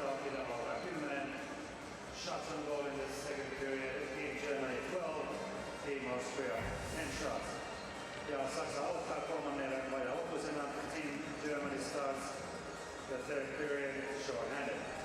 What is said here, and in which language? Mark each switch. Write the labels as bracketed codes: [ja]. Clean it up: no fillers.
[en] shots on goal in the second period. Team Germany 12, Team Austria 10 shots. [fi] Ja Saksa aloittaa kolmannen erän vajaa-loppuisena. [en] Team Germany starts the third period short-handed.